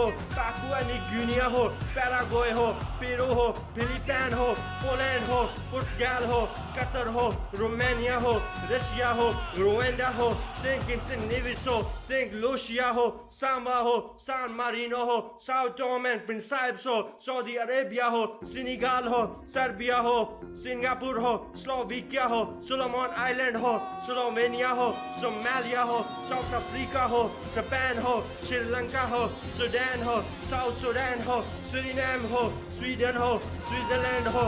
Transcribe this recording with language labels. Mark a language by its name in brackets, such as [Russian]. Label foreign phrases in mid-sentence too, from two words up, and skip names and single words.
[Hindi] पापुआ न्यू गिनिया हो, पैराग्वे हो, पेरू हो, फिलीपीन हो, पोलैंड हो, पुर्तगाल हो, कतर हो, रोमानिया हो, रशिया हो, रुवांडा हो, सेंट किट्स नेविस हो, सेंट लूसिया हो, सांबा हो, सान मारिनो हो, साओ टोमे एंड प्रिंसिपes हो, सऊदी अरेबिया हो, सेनेगल हो, सर्बिया हो, सिंगापुर हो, स्लोवाकिया हो, सोलोमन आइलैंड हो, स्लोवेनिया हो, सोमालिया हो, साउथ अफ्रीका हो, जापान हो, श्रीलंका हो, सूडान हो, साउथ सूडान हो, सूरीनाम हो, स्वीडन हो, स्विट्जरलैंड हो,